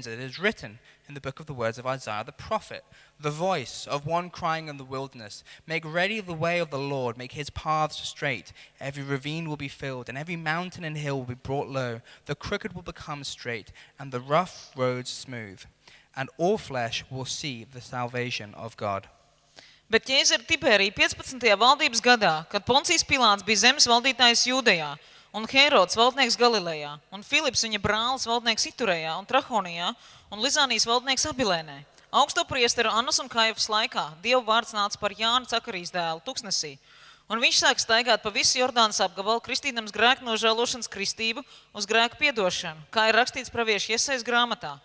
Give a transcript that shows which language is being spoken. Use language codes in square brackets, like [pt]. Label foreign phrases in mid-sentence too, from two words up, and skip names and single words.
[en] It is written in the book of the words of Isaiah the prophet, the voice of one crying in the wilderness, make ready the way of the Lord, make his paths straight. Every ravine will be filled, and every mountain and hill will be brought low. The crooked will become straight, and the rough roads smooth. And all flesh will see the salvation of God. [lv] Bet Ķēzara Tibērija 15. valdības gadā, kad Poncijs Pilāts bija zemes valdītājs Jūdejā, un Hērods valdnieks Galilejā, un Filips viņa brālis valdnieks Iturejā un Trahonijā, un Lizānijas valdnieks Abilēnē, augsto priesteru Annas un Kaifas laikā, Dieva vārds nāca par Jānu Cakarijas dēlu tuksnesī, un viņš sāk staigāt pa visu Jordānas apgabalu, kristīdams grēku nožēlošanas kristību uz grēku piedošanu, kā ir rakstīts pravieša Jesajas grāmatā.